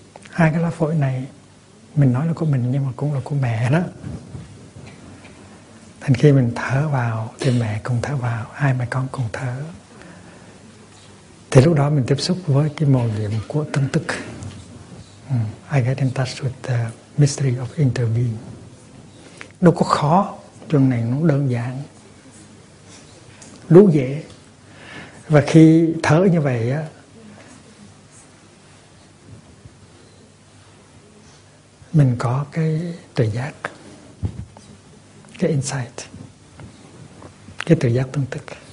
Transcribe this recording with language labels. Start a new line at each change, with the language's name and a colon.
Vietnamese: Hai cái lá phổi này mình nói là của mình nhưng mà cũng là của mẹ đó. Thành khi mình thở vào thì mẹ cũng thở vào, hai mẹ con cùng thở. Thì lúc đó mình tiếp xúc với cái màu nhiệm của tâm thức.
English: I get in touch with the mystery of interbeing.
Vietnamese: Đâu có khó, chuyện này nó đơn giản, đúng dễ. Và khi thở như vậy á, mình có cái tự giác, cái insight, cái tự giác tương tức.